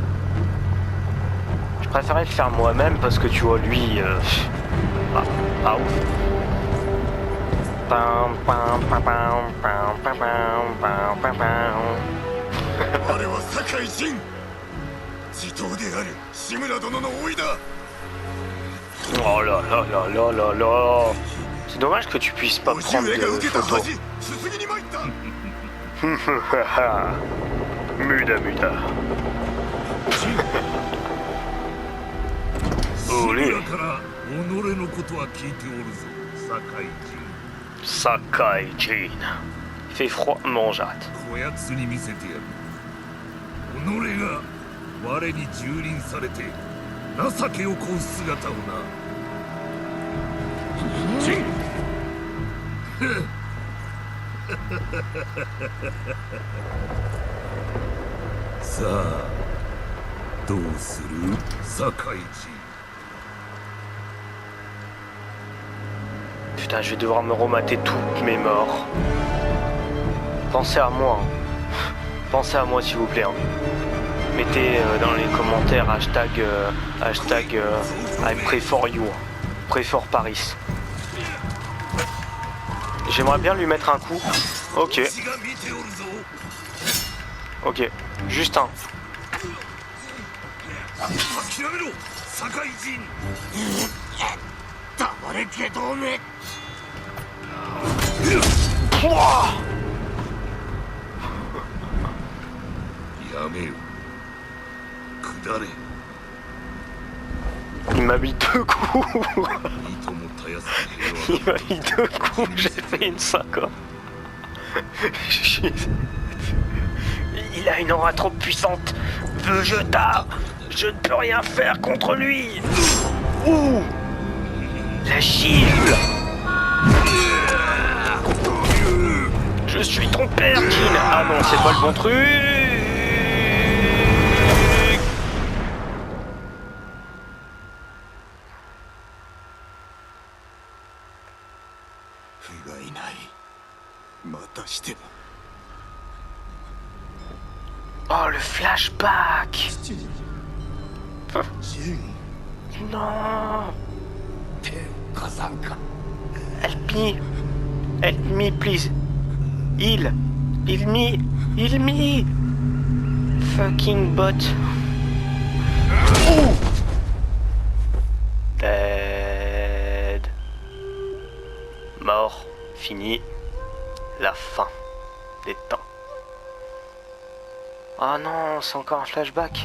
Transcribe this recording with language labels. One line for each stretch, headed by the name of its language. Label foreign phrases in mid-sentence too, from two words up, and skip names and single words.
French: Je préférais le faire moi-même parce que tu vois lui... pas ouf. Pam, pam, pam, pam, pam, pam, pam, pam, pam.
Japanese: 我は酒井仁地頭である志村殿の甥だ
French: Oh là là là là là là. C'est dommage que tu puisses pas
Japanese: 叔父
French: prendre
Japanese: 上が
French: de
Japanese: 受けた
French: photos.
Japanese: 恥すすぎに参った
French: Muda muda.
Japanese: 志
French: Olé.
Japanese: 村から己のことは聞いておるぞ酒井
French: Sakai Jin. Il fait froid, mon jatte.
Japanese: 仁こやつに見せてやる己が我に蹂躙されて情けをこう姿をな仁さあどうする酒井
French: Putain, je vais devoir me remater toutes mes morts. Pensez à moi. Hein. Pensez à moi, s'il vous plaît. Hein. Mettez dans les commentaires hashtag
English: I pray for you. Pray for Paris.
French: J'aimerais bien lui mettre un coup. Ok. Ok. Juste un.
Japanese: 諦めろ酒井仁黙れ下道め
French: Ouah
Japanese: やめよ下れ
French: Il m'a mis 2 coups.
Japanese: いともたやすき
French: Il m'a mis 2 coups. J'ai fait une 5. Il a une aura trop puissante. Vegeta, je ne peux rien faire contre lui. Ouh, la gifle. Je suis ton père, Jin. Ah non, c'est pas le bon truc.
Japanese: 父がいないまたしても
French: Oh, le flashback.
Japanese: 仁
French: Non.
Japanese: 天火山か
English: Help me. Help me, please. Heal me. Heal me. Fucking bot.
French: Ouh.
English: Dead.
French: Mort. Fini. La fin des temps. Ah non, c'est encore un flashback.